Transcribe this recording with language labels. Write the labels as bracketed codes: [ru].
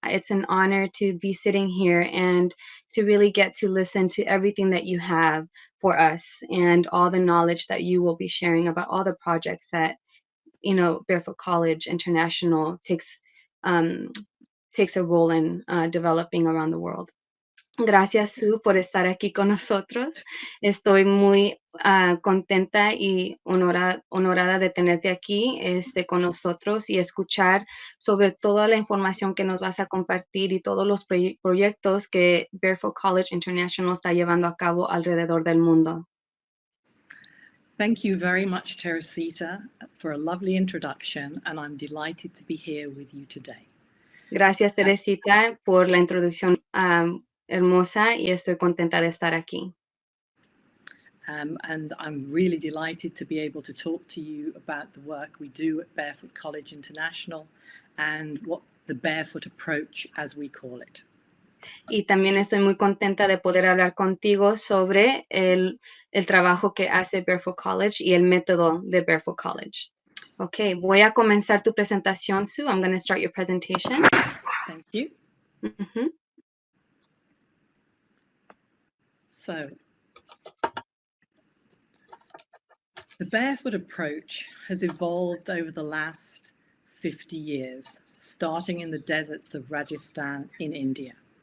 [en] It's an honor to be sitting here and to really get to listen to everything that you have for us and all the knowledge that you will be sharing about all the projects that, Barefoot College International um, takes a role in developing around the world. [es] Gracias, Sue, por estar aquí con nosotros. Estoy muy contenta y honorada de tenerte aquí con nosotros y escuchar sobre toda la información que nos vas a compartir y todos los proyectos que Barefoot College International está llevando a cabo alrededor del mundo. [en] Thank you very much, Teresita, for a lovely introduction, and I'm delighted to be here with you today. [es] Gracias, Teresita, por la introducción hermosa y estoy contenta de estar aquí. [en] And I'm really delighted to be able to talk to you about the work we do at Barefoot College International and what the barefoot approach, as we call it. [es] Y también estoy muy contenta de poder hablar contigo sobre el trabajo que hace Barefoot College y el método de Barefoot College. Ok, voy a comenzar tu presentación, Sue. [en] I'm going to start your presentation. Thank you. Mm-hmm. So, the barefoot approach has evolved over the last 50 years, starting in the deserts of Rajasthan in India.